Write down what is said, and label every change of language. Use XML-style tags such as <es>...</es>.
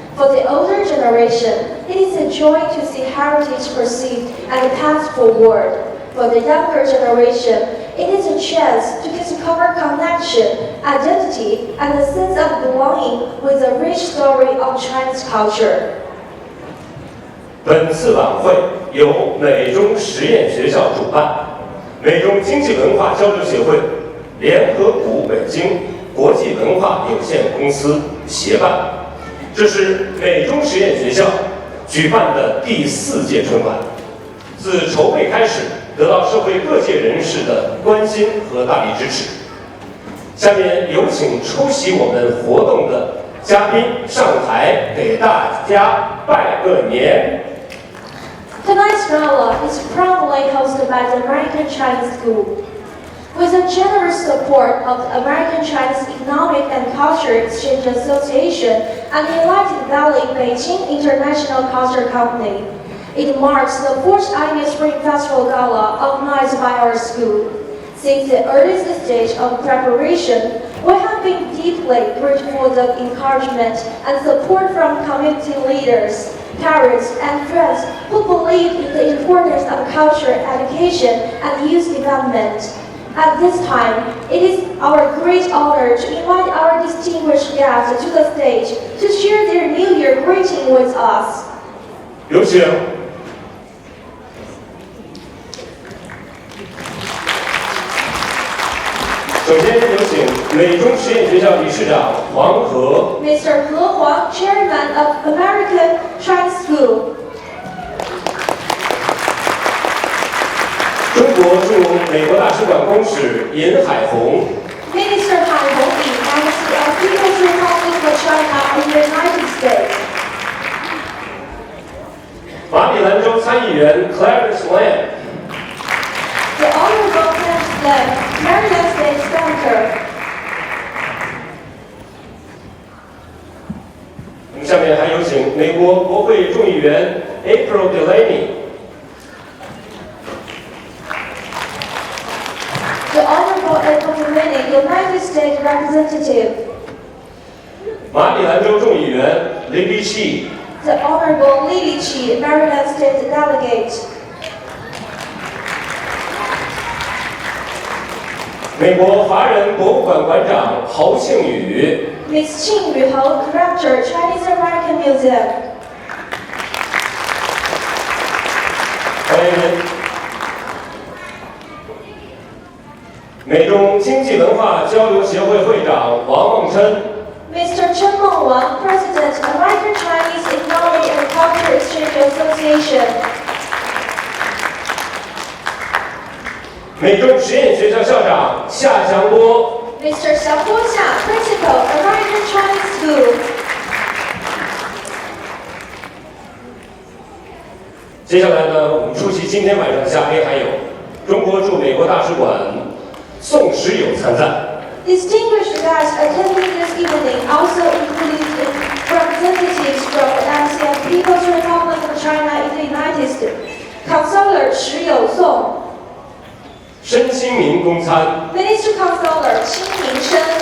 <en>For the older generation, it is a joy to see heritage perceived and passed forward. For the younger generation, it is a chance to discover connection, identity, and a sense of belonging with the rich story of Chinese culture.</en> <zh>本次晚会由美中实验学校主办，美中经济文化交流协会联合古北京国际文化有限公司协办。这是美中实验学校举办的第4届春晚，自筹备开始，得到社会各界人士的关心和大力支持。下面有请出席我们活动的嘉宾上台给大家拜个年。</zh> <en>Tonight's gala is proudly hosted by the American Chinese School. With the generous support of the American Chinese Economic and Culture Exchange Association and the Enlightened Valley Beijing International Culture Company, it marks the 4th annual Spring Festival Gala organized by our school. Since the earliest stage of preparation, we have been deeply grateful for the encouragement and support from community leaders, parents, and friends who believe in the importance of culture education and youth development. At this time, it is our great honor to invite our distinguished guests to the stage to share their New Year greeting with us.</en> <zh>有请。首先有请美中实验学校理事长黄河。</zh> <en>Mr. He Huang, Chairman of American Chinese School.</en> <zh>中国驻美国大使馆公使尹海红。</zh> <en>Minister Hai Hongyi, Embassy of People's Republic of China in the United States.</en> <zh>马里兰州参议员 Clarence Lam。</zh> <en>The Honorable Kintz-Mejia Maryland State Senator.</en> <zh>我们下面还有请美国国会众议员 April Delaney。</zh> <en>The Honorable April Delaney, United States Representative.</en> <zh>马里兰州众议员 Libby Chi。</zh> <en>The Honorable Lily Chi, Maryland State Delegate.</en> <zh>美国华人博物馆馆长侯庆宇。</zh> <en>Ms. Qing Yuhou, Director, Chinese American Museum.</en> <zh>欢迎您。美中经济文化交流协会会长王梦琛。</zh> <en>Mr. Chen Mengwang, President, American Chinese Economic and Culture Exchange Association.</en> <zh>美中实验学校校长夏祥波。</zh> <en>Mr. Xiao Guoxia, Principal, American Chinese School.</en> <zh>接下来呢，我们出席今天晚上的嘉宾还有中国驻美国大使馆宋时友参赞。</zh> <en>Distinguished guests attending this evening also include representatives from the ASEAN People's Republic of China in the United States, Consular 石友颂，</en> <zh>申清明公参，</zh> <en>Minister Consular 清明生，</en>